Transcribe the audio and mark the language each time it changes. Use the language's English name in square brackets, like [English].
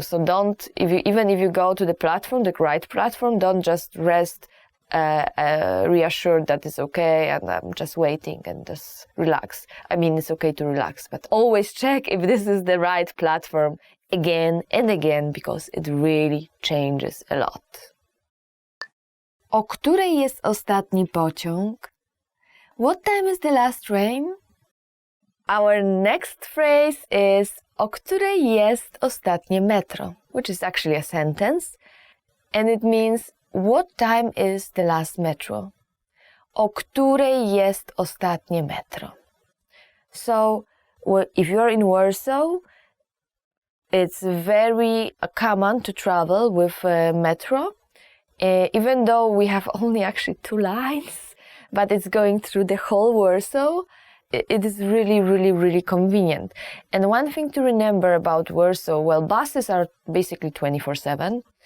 [English] So don't, even if you go to the platform, the right platform, don't just rest reassured that it's okay and I'm just waiting and just relax. I mean, it's okay to relax, but always check if this is the right platform again and again, because it really changes a lot. [Polish] O której jest ostatni pociąg? [English] What time is the last train? Our next phrase is [Polish] o której jest ostatnie metro, [English] which is actually a sentence, and it means what time is the last metro? [Polish] O której jest ostatnie metro? [English] So, if you're in Warsaw, it's very common to travel with metro, even though we have only actually 2 lines, but it's going through the whole Warsaw. It is really, really, really convenient. And one thing to remember about Warsaw, well, buses are basically 24/7.